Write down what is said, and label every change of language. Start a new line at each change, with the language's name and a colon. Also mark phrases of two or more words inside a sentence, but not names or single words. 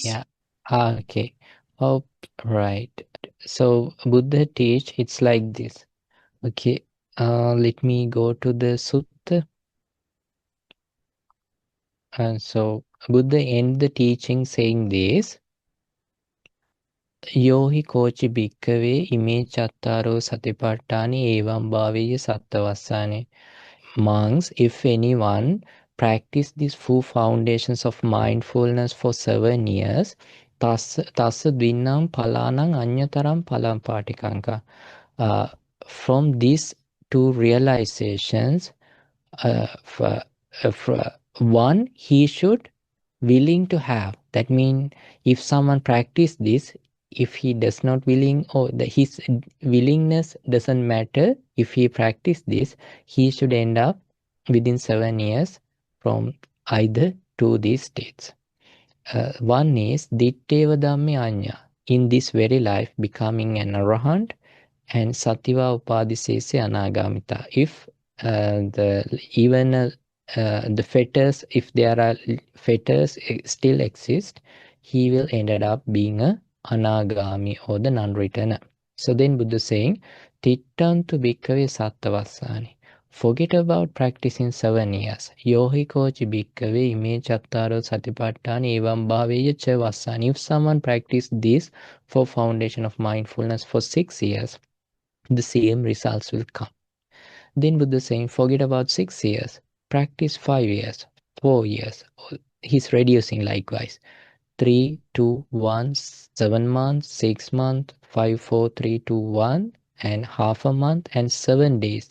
English: Yeah. Okay. Oh, right. So Buddha teach it's like this. Okay. Let me go to the sutta. And so Buddha end the teaching saying this.
Pali: Yohi kochi bhikkave ime chattaro satipaṭṭhāni evam bhaveya sattavassane.
English: Monks, if anyone practice these 4 foundations of mindfulness for 7 years,
Pali: tassa dvinnam palanam anyataram palam patikanka.
English: From these 2 realizations, one he should willing to have. That means if someone practice this, if he does not willing, or his willingness doesn't matter, if he practice this, he should end up within 7 years from either 2 these states. One is
Pali: ditteva dhamme anya,
English: in this very life becoming an arahant, and
Pali: sativa upadisese anagamita.
English: If the fetters, if there are fetters still exist, he will ended up being a anagami, or the non-returner. So then Buddha saying,
Pali: Tittantu bhikkave sattavassani.
English: Forget about practicing 7 years.
Pali: Yohi kochi bhikkave ime chattaro satipaṭṭhāna evam bhaveya cha vassani.
English: If someone practice this for foundation of mindfulness for 6 years, the same results will come. Then Buddha saying, forget about 6 years. Practice 5 years, 4 years. He's reducing likewise. 3, 2, 1, 7 months, 6 months, 5, 4, 3, 2, 1, and half a month, and 7 days.